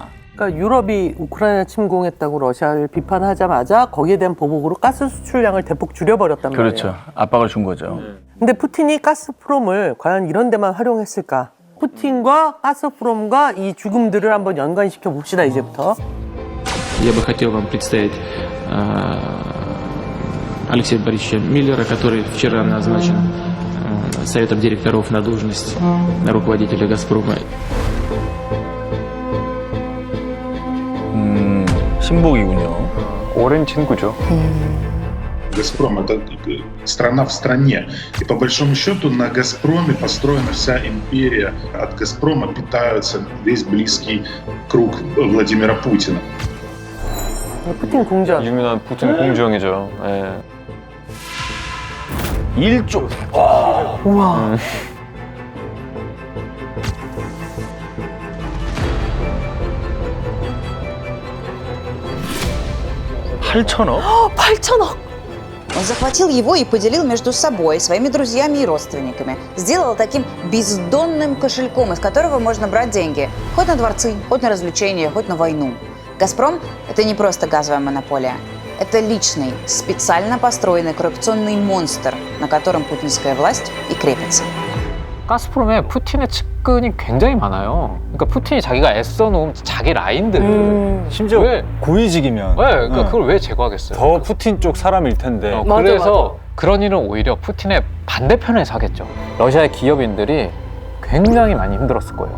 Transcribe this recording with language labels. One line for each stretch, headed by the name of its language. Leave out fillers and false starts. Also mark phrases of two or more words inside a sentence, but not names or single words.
Korean: 그러니까 유럽이 우크라이나 침공했다고 러시아를 비판하자마자 거기에 대한 보복으로 가스 수출량을 대폭 줄여버렸단 말이에요. 그렇죠. 압박을 준 거죠. 근데 푸틴이 가스프롬을 과연 이런 데만 활용했을까? 푸틴과 가스프롬과 이 죽음들을 한번 연관시켜 봅시다, 이제부터.
Russian: Я бы хотел вам представить Алексея Борисовича Миллера, который вчера назначен Советом директоров на должность руководителя «Газпрома».
Korean: 신복이군요. 오랜 친구죠.
Russian: «Газпром» — это страна в стране. И по большому счету на «Газпроме» построена вся империя. От «Газпрома» питаются весь близкий круг Владимира Путина.
Korean: 푸틴 궁전. 유명한 푸틴 궁정이죠. 예. 1조. 우와. 8천억? 8천억!
Russian: Он захватил его и поделил между собой, своими друзьями и родственниками. Сделал таким бездонным кошельком, из которого можно брать деньги. Хоть на дворцы, хоть на развлечения, хоть на войну. «Газпром» — это не просто газовая монополия. Это личный, специально построенный коррупционный монстр, на котором путинская власть и крепится.
Korean: 가스프롬에 푸틴의 측근이 굉장히 많아요. 그러니까 푸틴이 자기가 애써놓은 자기 라인들을 심지어 왜? 고위직이면 네, 그러니까 그걸 왜 제거하겠어요? 더 푸틴 쪽 사람일 텐데. 그래서 그런 일은 오히려 푸틴의 반대편에 서겠죠. 러시아의 기업인들이 굉장히 많이 힘들었을 거예요.